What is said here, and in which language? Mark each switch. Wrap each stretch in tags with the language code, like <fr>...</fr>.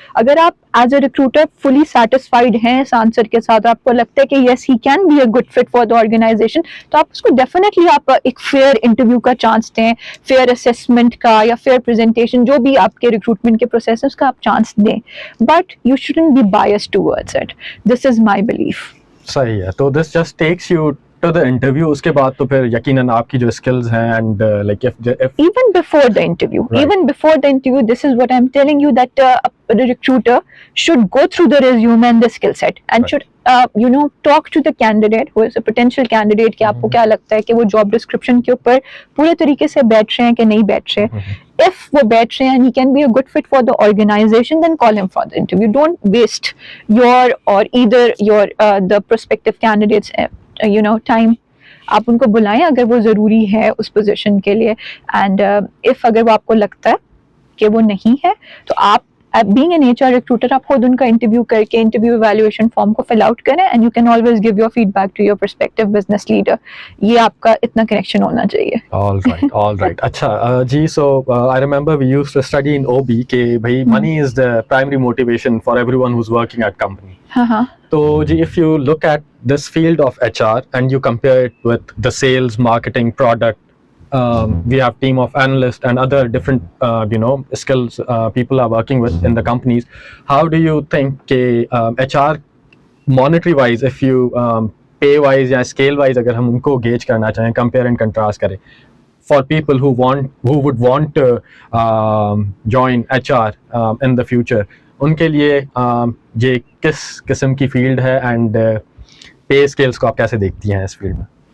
<ur>اگر آپ as a recruiter fully satisfied ہیں اس آنسر کے ساتھ, آپ کو لگتا ہے کہ یس he can be a good fit for the organization, تو آپ اس کو ڈیفینیٹلی آپ ایک فیئر انٹرویو کا چانس دیں, فیئر اسیسمنٹ کا یا فیئر پریزنٹیشن, جو بھی آپ کے ریکروٹمنٹ کے پروسیس ہے اس کا آپ چانس دیں, but you shouldn't be biased towards it.</ur> <en>This is my belief.</en> <ur>صحیح ہے. تو this just takes you to the interview, اس کے بعد تو پھر یقیناً آپ کی جو اسکلز ہیں and like</ur> <en>even before the interview, even before the interview, this is what I'm telling you, that a recruiter should go through the resume and the skill set, and should talk to the candidate who is a potential candidate, کہ آپ کو کیا لگتا ہے کہ وہ job description کے اوپر پورے طریقے سے بیٹھ رہے ہیں کہ نہیں بیٹھ رہے. If وہ بیٹھ رہے ہیں and he can be a good fit for the organization, then call him for the interview. Don't waste your or either your the prospective candidates time.</en> <ur>آپ ان کو بلائیں اگر وہ ضروری ہے اس پوزیشن کے لیے, اینڈ اف اگر وہ آپ کو لگتا ہے کہ وہ نہیں ہے, تو آپ being an H R recruiter آپ خود ان کا انٹرویو کر کے انٹرویو ایویلویشن فارم کو فل آؤٹ کریں, and you can always give your feed back to your perspective business leader. یہ آپ کا اتنا کنیکشن ہونا چاہیے.</ur> <en>All right. اچھا جی, so I remember we used to study in OB کہ بھائی money is the primary motivation for everyone who's working at company.</en> <ur>ہاں.</ur> <en>So جی, if you look at this field of HR and you compare it with the sales, marketing, product, we have team of analysts and other different skills people are working with in the companies. How do you think HR monetary wise, if you pay wise یا scale wise اگر ہم ان کو gauge کرنا چاہیں, compare and contrast کریں, for people who would want to join HR in the future, ان کے لیے یہ کس قسم کی فیلڈ ہے, اینڈ پے اسکیلس کو آپ کیسے دیکھتی ہیں اس فیلڈ میں؟</en>